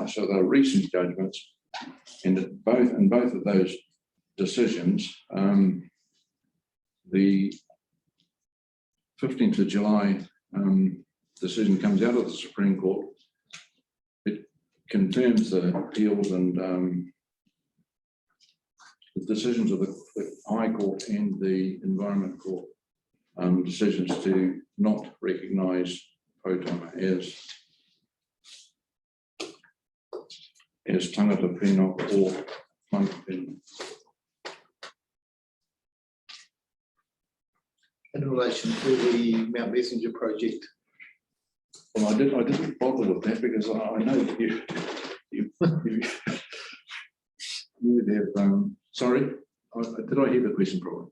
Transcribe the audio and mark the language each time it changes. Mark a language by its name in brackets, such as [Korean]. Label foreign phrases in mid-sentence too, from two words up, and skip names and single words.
[English] So they're recent judgments, and in both of those decisions, the 15th of July decision comes out of the Supreme Court. It confirms the appeals and the decisions of the High Court and the Environment Court decisions to not recognise Potama as [Māori] tangata whenua [English] or [Māori] mana whenua. [English] In relation to the Mount Messenger project. Well, I didn't bother with that because I know that you have, sorry, did I hear the question properly?